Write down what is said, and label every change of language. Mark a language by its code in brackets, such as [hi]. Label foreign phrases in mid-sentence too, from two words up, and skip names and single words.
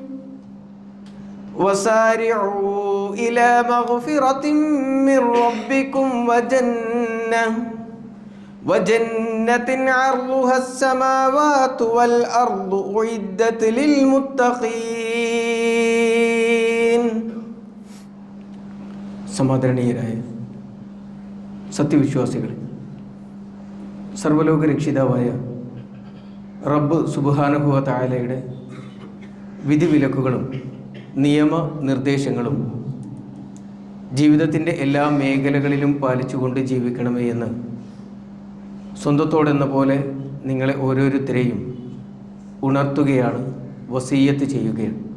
[ar] وسارعوا إلى مغفرة من ربكم وجنة عرضها السماوات والأرض أعدت [ml] للمتقين സമാദരണീയരായ സത്യവിശ്വാസികളെ, സർവ്വലോക രക്ഷിതാവായ റബ്ബ് [ar] سبحانه وتعالى [ml] വിധിവിലക്കുകളും നിയമനിർദ്ദേശങ്ങളും ജീവിതത്തിൻ്റെ എല്ലാ മേഖലകളിലും പാലിച്ചുകൊണ്ട് ജീവിക്കണമേ എന്ന് സ്വന്തത്തോടെന്ന പോലെ നിങ്ങളെ ഓരോരുത്തരെയും ഉണർത്തുകയാണ്, വസീയത്ത് ചെയ്യുകയാണ്.